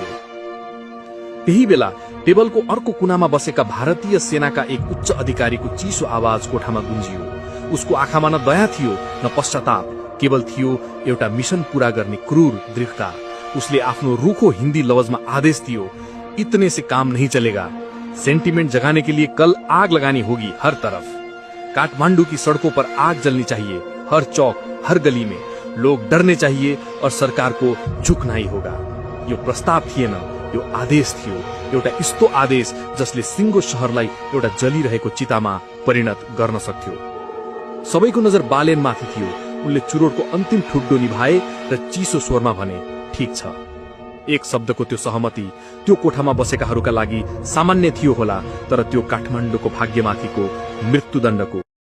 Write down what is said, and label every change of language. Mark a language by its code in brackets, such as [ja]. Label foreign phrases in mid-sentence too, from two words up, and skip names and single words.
[ne] त्यही बेला टेबलको अर्को कुनामा बसेका भारतीय सेनाका एक उच्च अधिकारीको चिसो आवाज कोठामा गुन्जियो। उसको आँखामा न दया थियो न पश्चाताप, केवल थियो एउटा मिशन पूरा गर्ने क्रूर दृढ़ता। उसले आफ्नो रूखो हिन्दी लवजमा आदेश दियो, [hi] इतने से काम नहीं चलेगा। सेंटीमेंट जगाने के लिए कल आग लगानी होगी हर तरफ। काठमांडू की सड़कों पर आग जलनी चाहिए, हर चौक हर गली में। लोग डरने चाहिए और सरकार को झुकना ही होगा। [ne] यो प्रस्ताव थिएन, यो आदेश थियो। एउटा यस्तो आदेश जसले सिंगो शहरलाई एउटा जलिरहेको चितामा परिणत गर्न सक्थ्यो। सबैको नजर बालेन माथि थियो। उनले चुरोटको अन्तिम ठुड्डो निभाए र चिसो स्वरमा भने, ठीक छ। एक शब्दको त्यो सहमति त्यो कोठामा बसेकाहरूका लागि सामान्य थियो होला, तर त्यो काठमाडौँको भाग्यमाथिको मृत्युदण्डको